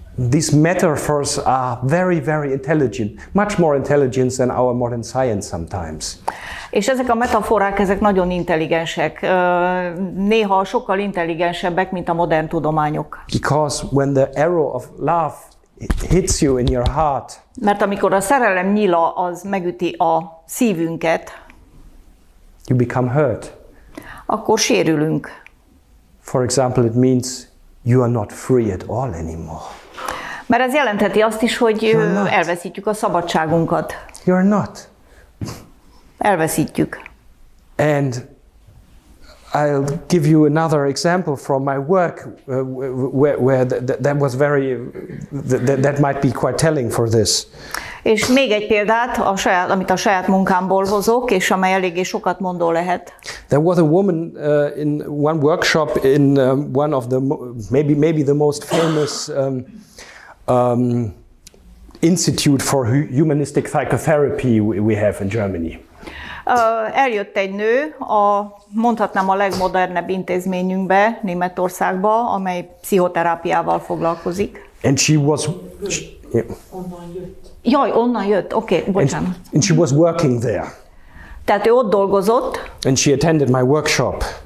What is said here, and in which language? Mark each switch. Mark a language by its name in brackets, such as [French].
[English] These metaphors are very, very intelligent, much more intelligent than our modern science sometimes. [Hungarian] És ezek a metaforák, ezek nagyon intelligensek, néha sokkal intelligensebbek, mint a modern tudományok. [English] Because when the arrow of love hits you in your heart, [Hungarian] mert amikor a szerelem nyila az megüti a szívünket, [English] you become hurt. [Hungarian] Akkor sérülünk. [English] For example, it means you are not free at all anymore. [Hungarian] Mert ez jelentheti azt is, hogy elveszítjük a szabadságunkat. [English] You're not. [Hungarian] Elveszítjük. [English] And I'll give you another example from my work where that was that might be quite telling for this. [Hungarian] És még egy példát, amit a saját munkámból hozok, és amely eléggé sokat mondó lehet. [English] There was a woman in one workshop in one of the maybe the most famous Institut for Humanistic Psychotherapy we have in Germany. [Hungarian] Eljött egy nő, mondhatnám a legmodernebb intézményünkbe, Németországba, amely pszichoterápiával foglalkozik. [English] And she was... [Hungarian] Onnan jött. Jaj, onnan jött, oké, bocsánat. [English] And she was working there. [Hungarian] Tehát ő ott dolgozott. And she attended my workshop.